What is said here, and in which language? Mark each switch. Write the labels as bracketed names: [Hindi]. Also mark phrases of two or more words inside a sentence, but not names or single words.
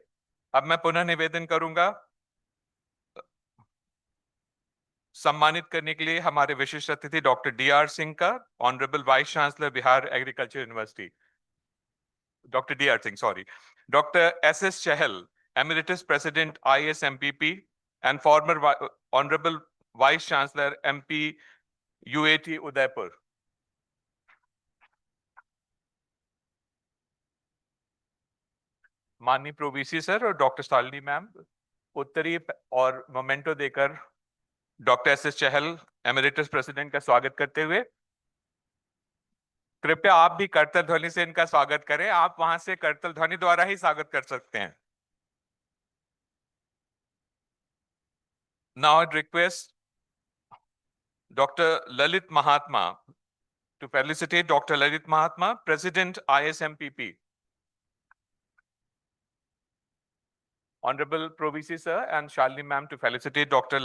[Hindi] अब मैं पुनः निवेदन करूंगा सम्मानित करने के लिए हमारे विशिष्ट अतिथि डॉक्टर D.R. सिंह का, [English] Honorable Vice Chancellor Bihar Agriculture University, [Hindi] डॉक्टर D.R. सिंह, सॉरी, डॉक्टर S.S. चहल, [English] Emeritus President ISMPP and former Honorable Vice Chancellor MP UAT Udaipur. [Hindi] माननीय [English] Pro-VC sir [Hindi] और डॉक्टर शालिनी मैम उत्तरी और मोमेंटो देकर डॉक्टर S.S. चहल, [English] Emeritus President [Hindi] का स्वागत करते हुए कृपया आप भी करतल ध्वनि से इनका स्वागत करें। आप वहां से करतल ध्वनि द्वारा ही स्वागत कर सकते हैं। [English] Now I'd request Dr. Lalit Mahatma to felicitate Dr. Lalit Mahatma, President ISMPP. Honorable Provisi sir and Shalini ma'am to felicitate Dr.